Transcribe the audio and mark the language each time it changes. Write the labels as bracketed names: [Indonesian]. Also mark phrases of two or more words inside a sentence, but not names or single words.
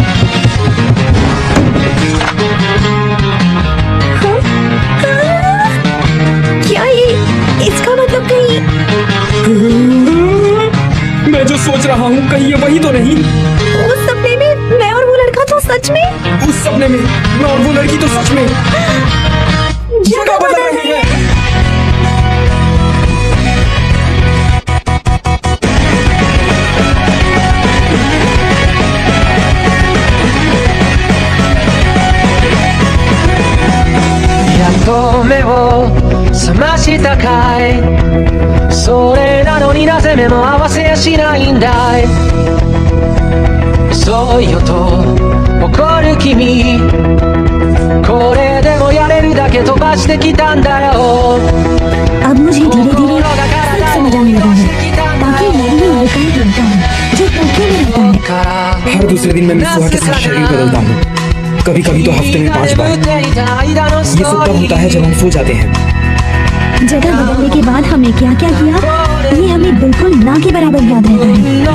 [Hindi] क्या ये इसका मतलब कहीं? मैं जो सोच रहा हूँ कहीं ये वही तो नहीं। उस सपने में मैं और वो लड़का तो सच में, उस सपने में मैं और वो लड़की तो सच में जगह बदल रहे हैं। [Japanese] やっと目を覚ましたかいそれなのになぜ目も合わせやしないんだい遅いよと怒る君これでもやれるだけ飛ばしてきたんだよ [Hindi] अब मुझे धीरे धीरे सब समझ आने लगा है। बाकी मैं भी लड़का ही बनता हूँ जो टोक्यो में रहता है। हर दूसरे दिन मैं मित्सुहा के साथ शरीर बदलता हूँ, कभी कभी तो हफ्ते में 5 बार। ये सब तब होता है जब हम सो जाते हैं। जगह बदलने के बाद हमने क्या क्या किया ये हमें बिल्कुल ना के बराबर याद रहता है।